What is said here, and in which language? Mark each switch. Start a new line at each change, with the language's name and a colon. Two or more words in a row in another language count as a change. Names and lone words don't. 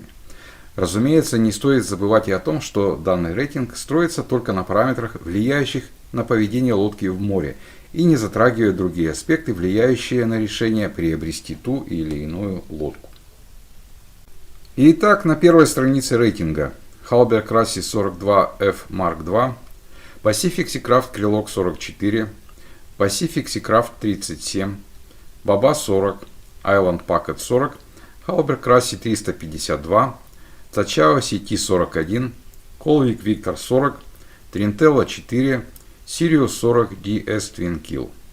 Russian: Разумеется, не стоит забывать и о том, что данный рейтинг строится только на параметрах, влияющих на поведение лодки в море, и не затрагивает другие аспекты, влияющие на решение приобрести ту или иную лодку. Итак, на первой странице рейтинга Halberg Красси 42F Mark II, Pacific Seacraft Крилок 44, Pacific Seacraft 37, Баба 40, Island Packet 40, Halberg Красси 352, Тачао CT 41, Colvik Victor 40, Trintella 4, Sirius 40 DS Twin Kill.